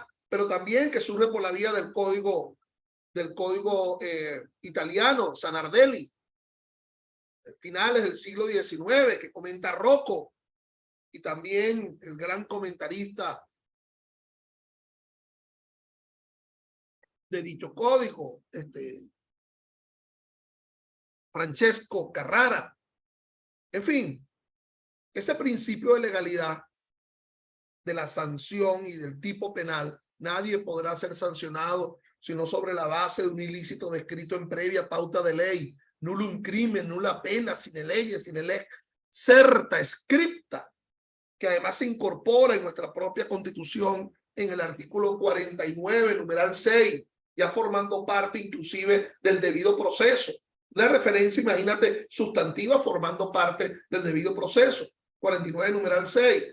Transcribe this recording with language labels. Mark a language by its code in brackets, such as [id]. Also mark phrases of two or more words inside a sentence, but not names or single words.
[es] Pero también que surge por la vía del código italiano, Sanardelli, finales del siglo XIX, que comenta Rocco, y también el gran comentarista de dicho código, Francesco Carrara. En fin, ese principio de legalidad, de la sanción y del tipo penal, nadie podrá ser sancionado sino sobre la base de un ilícito descrito en previa pauta de ley, [la] nullum crimen, nulla pena, sine leyes, sine lex, certa, scripta, [es] que además se incorpora en nuestra propia Constitución en el artículo 49, numeral 6, ya formando parte inclusive del debido proceso. Una referencia, imagínate, sustantiva formando parte del debido proceso, 49, numeral 6.